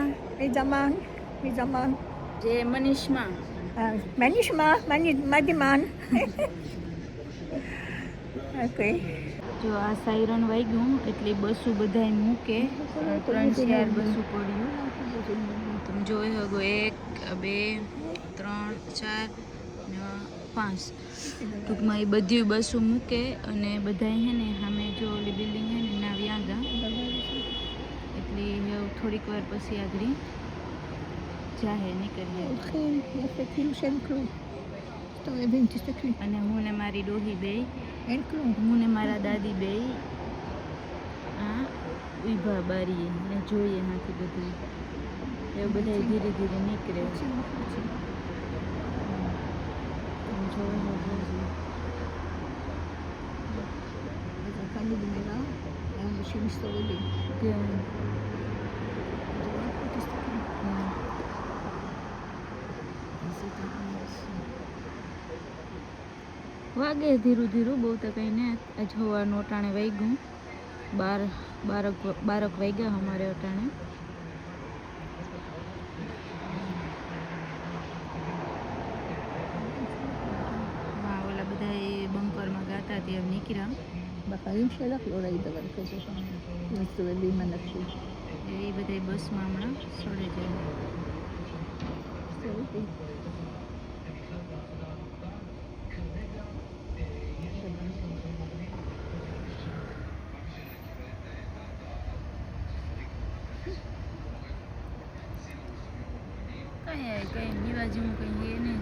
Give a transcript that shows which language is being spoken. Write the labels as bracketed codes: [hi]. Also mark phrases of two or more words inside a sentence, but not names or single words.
[he] מזמן. [gu] જે મનીષમાં [he] מה נשמע? מה דימן? אוקיי. [gu] જો આ સાયરન વાગ્યું એટલે બસું બધાય મૂકે. 3-4 બસું પડ્યું. તમે જોઈ શકો 1 2 3 4 ને 5. ટૂંકમાં એ બધી બસું મૂકે અને બધાય હે ને સામે જો ઓલી બિલ્ડિંગ હે ને ના વ્યાગા એટલે થોડીક વાર પછી આગળ જાહે નીકળીએ. [he] הולכים יפה כאילו שאין כלום. מסתובבים, תסתכלי. [gu] અને હું ને મારી ડોહી બેય, [he] אין כלום. [gu] હું ને મારા દાદી બેય આ ઊભા બારીએ ને જોઈએ હાથી બધું. એવું બધા ધીરે ધીરે નીકળે. [he] כאן נגמרה, האנשים מסתובבים. כן. [gu] વાગે ધીરું ધીરું, બહુ તો કંઈ ને. આજ હવાનું અટાણે વાગ્યું 12 વાગ્યા અમારે અટાણે. હા, ઓલા બધા એ બંકરમાં ગાતા ત્યાં નીકળ્યા. [he] בחיים שלך לא ראית דבר כזה. מסתובבים אנשים. [gu] એ બધા બસમાં હમણાં સડે જાય. [he] מסתובבים. [gu] કંઈ દીવા જેવું કંઈ એ નહીં.